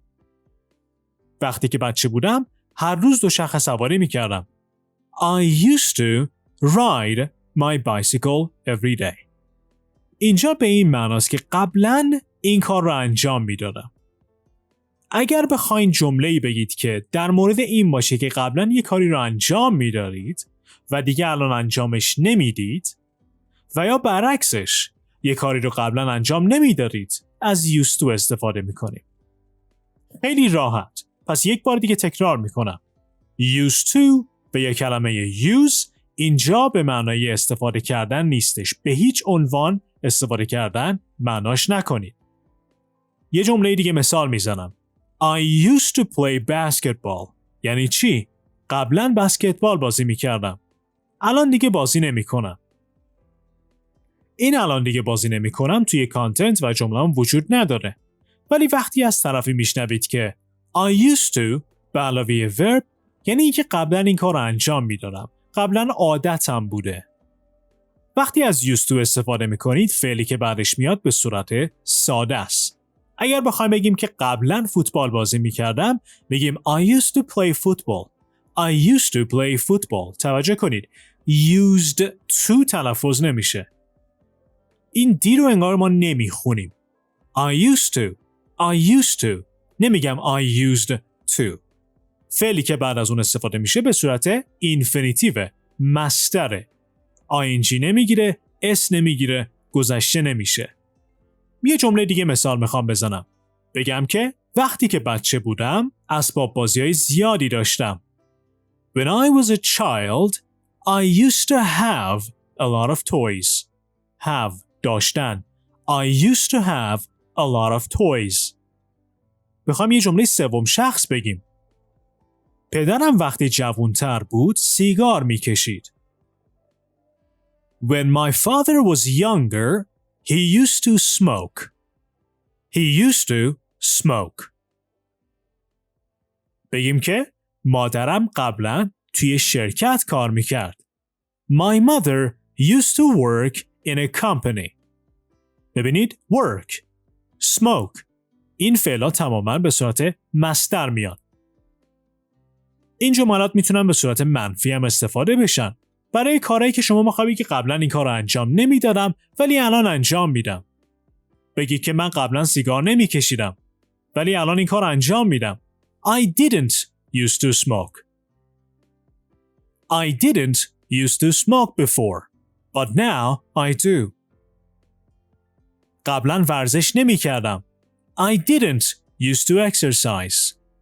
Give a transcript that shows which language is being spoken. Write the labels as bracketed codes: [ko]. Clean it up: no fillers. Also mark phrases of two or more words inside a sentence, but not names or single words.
[fa] وقتی که بچه بودم، هر روز دوچرخه سواری می‌کردم. [en] I used to ride my bicycle every day. [fa] اینجا به این معناست که قبلاً این کار رو انجام میدادم. اگر بخواین جمله‌ای بگید که در مورد این باشه که قبلاً یه کاری رو انجام میدارید و دیگه الان انجامش نمیدید و یا برعکسش یه کاری رو قبلاً انجام نمیدارید، از [en] used to [fa] استفاده میکنیم. خیلی راحت. پس یک بار دیگه تکرار میکنم. [en] used to [fa] و یا کلمه use اینجا به معنای استفاده کردن نیستش. به هیچ عنوان استفاده کردن معناش نکنید. یه جمله دیگه مثال میزنم. [en] I used to play basketball. [fa] یعنی چی؟ قبلا بسکتبال بازی میکردم. الان دیگه بازی نمیکنم. این الان دیگه بازی نمیکنم توی کانتنت و جمله‌ام وجود نداره. ولی وقتی از طرفی میشنوید که [en] I used to [fa] به علاوه verb، یعنی اینکه قبلا این کار رو انجام میدادم. قبلا عادتم بوده. وقتی از [en] used to [fa] استفاده میکنید، فعلی که بعدش میاد به صورت ساده است. اگر بخوایم بگیم که قبلا فوتبال بازی میکردم، بگیم [en] I used to play football. I used to play football. [fa] توجه کنید. [en] used to [fa] تلفظ نمیشه. این دی رو انگار ما نمیخونیم. [en] I used to. I used to. نمیگم I used to. [fa] فعلی که بعد از اون استفاده میشه به صورت اینفینیتیو، مصدره. ing نمیگیره، اس نمیگیره، گذشته نمیشه. یه جمله دیگه مثال میخوام بزنم. بگم که وقتی که بچه بودم اسباب بازی‌های زیادی داشتم. [en] When I was a child, I used to have a lot of toys. [fa] Have داشتن. [en] I used to have a lot of toys. [fa] بخوام یه جمله سوم شخص بگیم. پدرم وقتی جوان‌تر بود سیگار میکشید. [en] When my father was younger, he used to smoke. He used to smoke. [fa] بگیم که مادرم قبلا توی شرکت کار میکرد. [en] My mother used to work in a company. [fa] ببینید [en] work, smoke. [fa] این فعلا تماما به صورت مصدر میاد. این جملات میتونن به صورت منفی هم استفاده بشن. برای کارهایی که شما میخواید که قبلا این کار رو انجام نمیدادم ولی الان انجام میدم. بگید که من قبلا سیگار نمیکشیدم ولی الان این کار رو انجام میدم. [en] I didn't used to smoke. I didn't used to smoke before, but now I do. [fa] قبلا ورزش نمیکردم. [en] I didn't used to exercise.